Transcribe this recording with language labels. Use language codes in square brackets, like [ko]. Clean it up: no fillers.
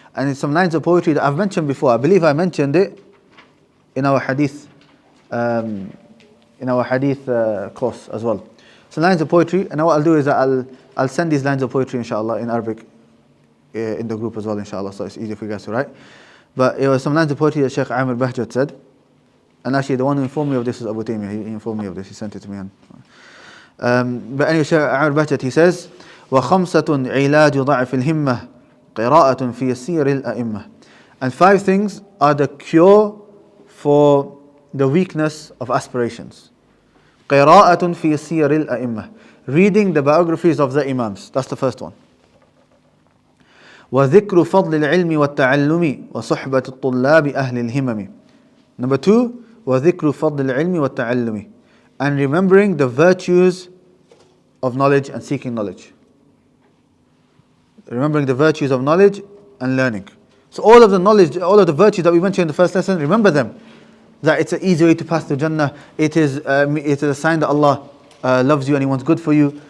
[en] And it's some lines of poetry that I've mentioned before. I believe I mentioned it in our hadith course as well. So lines of poetry, and what I'll do is I'll send these lines of poetry inshallah in Arabic in the group as well inshallah, so it's easier for you guys to write. But it was some lines of poetry that Shaykh Amir Bahjat said, and actually the one who informed me of this was Abu Taymiyyah. He informed me of this, he sent it to me. But anyway, Shaykh Amir Bahjat, he says, [ar] وَخَمْسَةٌ عِلَاجُ ضَعْفِ الْهِمَّةِ قِرَاءَةٌ فِي سِيرِ الْأَئِمَّةِ. [en] And 5 things are the cure for the weakness of aspirations. [ar] قِرَاءَةٌ فِي سِيرِ الْأَئِمَّةِ. [en] Reading the biographies of the Imams. That's the first one. [ar] وَذِكْرُ فَضْلِ الْعِلْمِ وَالتَّعَلُّمِ وَصُحْبَةِ الطُّلَّابِ أَهْلِ الْهِمَمِ. [en] Number 2, [ar] وَذِكْرُ فَضْلِ الْعِلْمِ وَالتَّعَلُّمِ. [en] And remembering the virtues of knowledge and seeking knowledge. Remembering the virtues of knowledge and learning. So all of the knowledge, all of the virtues that we mentioned in the first lesson, remember them. That it's an easy way to pass the Jannah. It is a sign that Allah loves you and He wants good for you.